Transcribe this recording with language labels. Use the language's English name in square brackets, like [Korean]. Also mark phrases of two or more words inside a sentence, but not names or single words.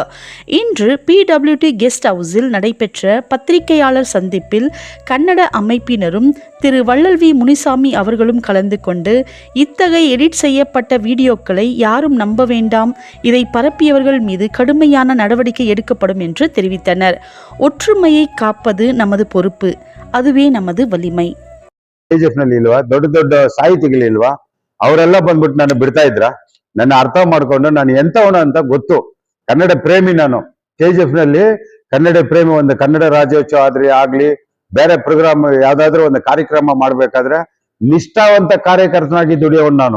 [Tamil] இன்று PWT [English] guest houseil [Tamil] நடைபெற்ற பத்திரிகையாளர் சந்திப்பில் கன்னட அமைப்பினரும் திரு வள்ளல் வி முனுசாமி அவர்களும் கலந்து கொண்டு இத்தகைய எடிட் செய்யப்பட்ட வீடியோக்களை யாரும் நம்ப வேண்டாம், இதை பரப்பியவர்கள் மீது கடுமையான நடவடிக்கை எடுக்கப்படும் என்று தெரிவித்தனர். ஒற்றுமையை காப்பது நமது பொறுப்பு, அதுவே நமது வலிமை. [Kannada] KGF ನಲ್ಲಿ ಇಲ್ವಾ ದೊಡ್ಡ ದೊಡ್ಡ ಸಾಹಿತಿಗಳಿಲ್ವಾ, ಅವರೆಲ್ಲ ಬಂದ್ಬಿಟ್ಟು ನಾನು ಬಿಡ್ತಾ ಇದ್ರ? ನನ್ನ ಅರ್ಥ ಮಾಡ್ಕೊಂಡು ನಾನು ಎಂತವನು ಅಂತ ಗೊತ್ತು. ಕನ್ನಡ ಪ್ರೇಮಿ ನಾನು. KGF ನಲ್ಲಿ ಕನ್ನಡ ಪ್ರೇಮಿ. ಒಂದು ಕನ್ನಡ ರಾಜ್ಯೋತ್ಸವ ಆಗ್ಲಿ ಬೇರೆ ಪ್ರೋಗ್ರಾಮ್ ಯಾವ್ದಾದ್ರು ಒಂದು ಕಾರ್ಯಕ್ರಮ ಮಾಡ್ಬೇಕಾದ್ರೆ ನಿಷ್ಠಾವಂತ ಕಾರ್ಯಕರ್ತನಾಗಿ ದುಡಿಯೋನು ನಾನು.